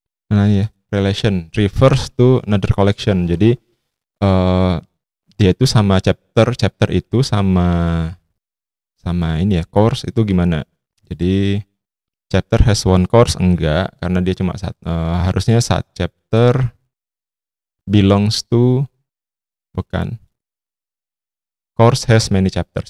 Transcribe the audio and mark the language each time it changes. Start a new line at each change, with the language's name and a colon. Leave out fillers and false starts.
Indonesian: Nah, ya,
English: relation refers to another collection.
Indonesian: Jadi dia itu sama chapter itu sama ini ya, course itu gimana? Jadi
English: chapter has one course
Indonesian: enggak, karena dia cuma harusnya saat
English: chapter belongs to,
Indonesian: bukan,
English: course has many chapters.